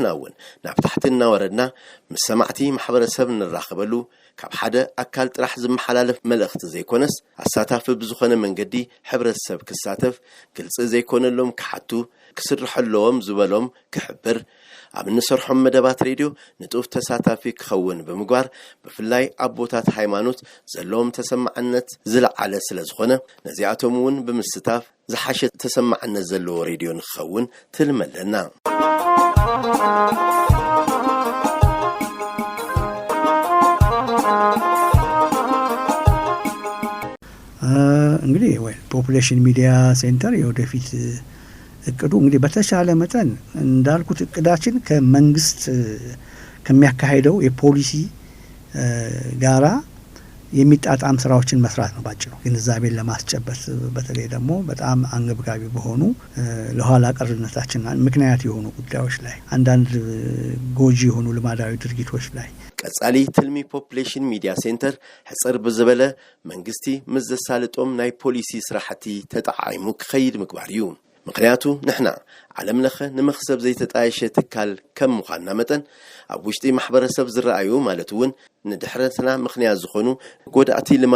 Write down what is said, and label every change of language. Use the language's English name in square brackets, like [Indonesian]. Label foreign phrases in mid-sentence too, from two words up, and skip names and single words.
[Tigrinya] እውን ናብ ታሕቲ እናወረድና ምስ ሰማዕቲ ማሕበረሰብ ንራኸበሉ ካብ ሓደ ኣካል ጥራሕ ዝመሓላለፍ መልእኽቲ ዘይኮነስ ኣሳታፊ ብዝኾነ መንገዲ ሕብረተሰብ ክሳተፍ ግልጽ ዘይኮነሎም ክሓቱ ክስርሐሎም ዝበሎም ክሕብር ኣብ ንሰርሖም መደባት ሬድዮ ንጡፍ ተሳታፊ ክኸውን ብምግባር ብፍላይ ኣቦታት ሃይማኖት ዘለዎም ተሰማዕነት ዝለዓለ ስለ ዝኾነ ነዚኣቶም እውን ብምስታፍ ዝሓሸ ተሰማዕነት ዘለዎ ሬድዮ ንክኸውን ትልመለና [Amharic] እንግዲህ ወይ ፖፑሌሽን ሚዲያ ሴንተር የወደፊት እቅዱ እንግዲህ በተሻለ መጠን እንዳልኩት እቅዳችን ከመንግስት ከሚያካሂደው የፖሊሲ ጋራ የሚጣጣም ስራዎችን መስራት ነው ባጭሩ ግንዛቤን ለማስጨበጥ በተለይ ደግሞ በጣም አንገብጋቢ በሆኑ ለኋላ ቀርነታችን ምክንያት የሆኑ ጉዳዮች ላይ አንዳንድ ጎጂ የሆኑ ልማዳዊ ድርጊቶች ላይ [Tigrinya] ቀጻሊ ትልሚ ፖፑሌሽን ሚዲያ ሴንተር ሕጽር ብዝበለ መንግስቲ ምዘሳልጦም ናይ ፖሊሲ ስራሕቲ ተጣዓይሙ ክኸይድ ምግባር እዩ ምክንያቱ ንሕና ዓለም ለኸ ንመኽሰብ ዘይተጣየሸ ትካል ከም ምዃንና መጠን ኣብ ውሽጢ ማሕበረሰብ ዝረኣዩ ማለት እውን ንድሕረትና ምክንያት ዝኾኑ ጎዳእቲ